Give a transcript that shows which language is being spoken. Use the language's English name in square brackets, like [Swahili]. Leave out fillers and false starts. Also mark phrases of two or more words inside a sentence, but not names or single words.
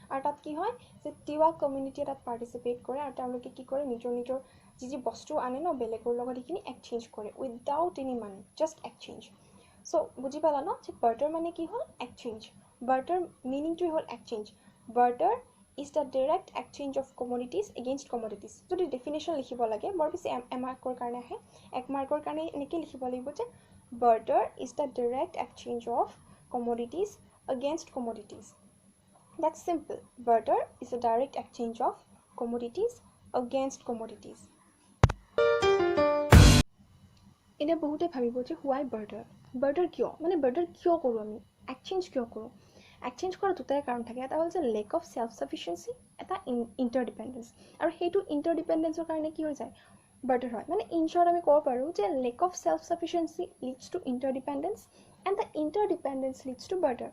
[Assamese] আৰু তাত কি হয় যে তিৱা কমিউনিটিয়ে তাত পাৰ্টিচিপেট কৰে, আৰু তেওঁলোকে কি কৰে, নিজৰ যি বস্তু আনে ন, বেলেগৰ লগত সেইখিনি এক্সচেঞ্জ কৰে [English] without any money, just exchange. [Assamese] চ' বুজি পালা ন, যে বাৰ্টাৰ মানে কি হ'ল এক্সচেঞ্জ। বাৰ্টাৰ মিনিংটোৱে হ'ল এক্সচেঞ্জ। [English] বাৰ্টাৰ is the direct exchange of commodities against commodities. [Assamese] যদি ডেফিনেশ্যন লিখিব লাগে, বৰ বেছি এমাৰ্কৰ কাৰণে আহে, এক মাৰ্কৰ কাৰণে এনেকৈ লিখিব লাগিব যে [English] barter is the direct exchange of commodities against commodities. That's simple. Barter is a direct exchange of commodities against commodities. [Assamese] এতিয়া বহুতে ভাবিব যে [English] why barter? [Assamese] barter কিয়, মানে barter কিয় কৰোঁ আমি, এক্সচেঞ্জ কিয় কৰোঁ? এক্সচেঞ্জ কৰাৰ দুটাই কাৰণ থাকে। এটা হ'ল যে [English] lack of self sufficiency, [Assamese] এটা ইণ্টাৰডিপেণ্ডেঞ্চ। আৰু সেইটো ইণ্টাৰডিপেণ্ডেঞ্চৰ কাৰণে কি হৈ যায়, বাৰ্টাৰ হয়। [English] মানে in short [Assamese] আমি ক'ব পাৰোঁ যে [English] lack of self sufficiency leads to interdependence and the interdependence leads to barter.